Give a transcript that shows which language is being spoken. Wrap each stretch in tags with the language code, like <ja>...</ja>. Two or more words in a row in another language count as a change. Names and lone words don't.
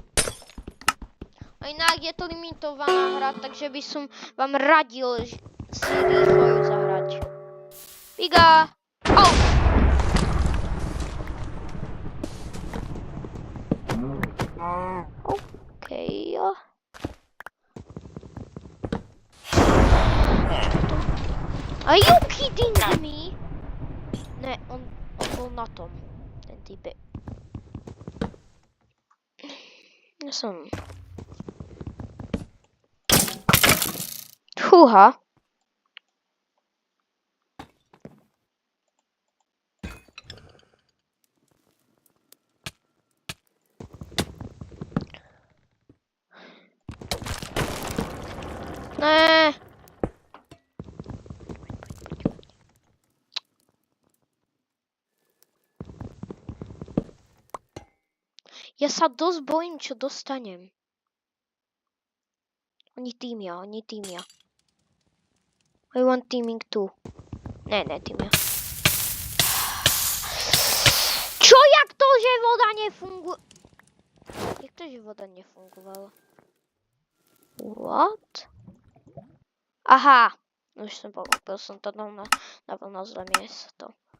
<sk>A inak je to limitovaná hra, takže by som vám radil si rýchlo ju zahrať. Piga! Okej.</sk> <en>Are you kidding me?</en> <sk>Ne, on bol na tom. Ten typek. Ja som... Fúha. Ne. Ja sa dosť bojím, čo dostanem. Oni týmia.</sk> <en>I want teaming too.</en> <sk>Ne, týmia. Čo, jak to, že voda nefunguje? Jak to, že voda nefungovala?</sk> <en>What? Aha.</en> <sk>Už som pochopil, som to dal na zlé miesto.</sk>